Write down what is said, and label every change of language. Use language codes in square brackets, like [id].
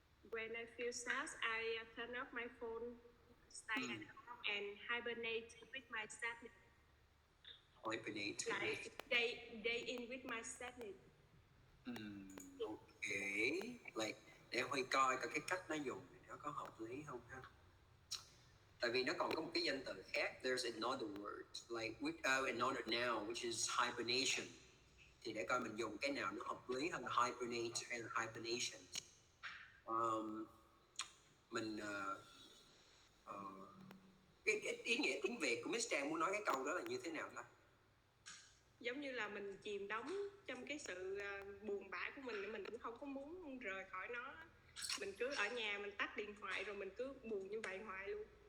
[en] When I feel sad, I turn off my phone, stay at home, and hibernate with my sadness. Hibernate. Like day in with my sadness. Okay. [vi] Like để Huy coi cái cách nó dùng thì nó có hợp lý không ha? Tại vì nó còn có một cái danh từ khác. [en] There's another word like with another noun which is hibernation. [vi] Thì để coi mình dùng cái nào nó hợp lý hơn là hibernate hay là hibernation. Mình cái ý nghĩa tiếng Việt của Miss Trang muốn nói cái câu đó là như thế nào ta? Giống như là mình chìm đắm trong cái sự buồn bã của mình cũng không có muốn rời khỏi nó. Mình cứ ở nhà mình tắt điện thoại rồi mình cứ buồn như vậy hoài luôn.